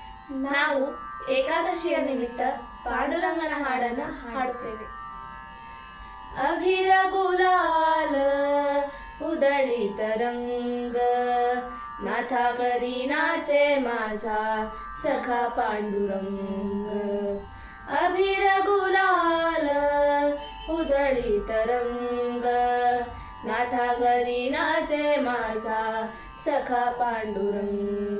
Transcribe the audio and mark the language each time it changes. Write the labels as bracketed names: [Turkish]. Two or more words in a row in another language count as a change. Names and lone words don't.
[Kannada] ನಾವು ಏಕಾದಶಿಯ ನಿಮಿತ್ತ ಪಾಂಡುರಂಗನ ಹಾಡನ್ನ ಹಾಡುತ್ತೇವೆ. [Marathi] अभिर गुलाल उधळी तरंग नाथा करी नाचे माझा सखा पांडुरंग. अभिर गुलाल उधळी तरंग नाथा करी नाचे माझा सखा पांडुरंग.